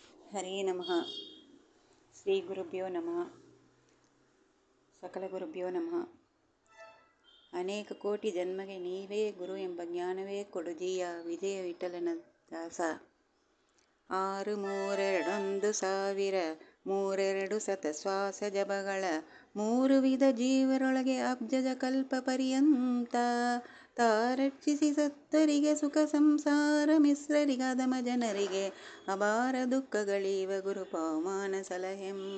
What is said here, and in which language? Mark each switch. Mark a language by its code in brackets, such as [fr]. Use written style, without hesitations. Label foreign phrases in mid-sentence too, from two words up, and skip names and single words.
[sa] ಹರೇ ನಮಃ. ಶ್ರೀ ಗುರುಭ್ಯೋ ನಮಃ. ಸಕಲ ಗುರುಭ್ಯೋ ನಮಃ. [kn] ಅನೇಕ ಕೋಟಿ ಜನ್ಮಗೆ ನೀವೇ ಗುರು ಎಂಬ ಜ್ಞಾನವೇ ಕೊಡುದೀಯ ವಿಜಯ ವಿಠಲನ ದಾಸ. 6 3 2 1000 32 ಶತಶ್ವಾಸ ಜಪಗಳ 3 ವಿಧ ಜೀವರೊಳಗೆ ಅಬ್ಜಜ ಕಲ್ಪ ಪರ್ಯಂತ ತಾರಕ್ಷಿಸಿ ಸತ್ತರಿಗೆ ಸುಖ ಸಂಸಾರ ಮಿಶ್ರರಿಗೆ ಅಧಮ ಜನರಿಗೆ ಅಪಾರ ದುಃಖಗಳೀವ ಗುರು ಪವಮಾನ ಸಲಹೆಮ್ಮ.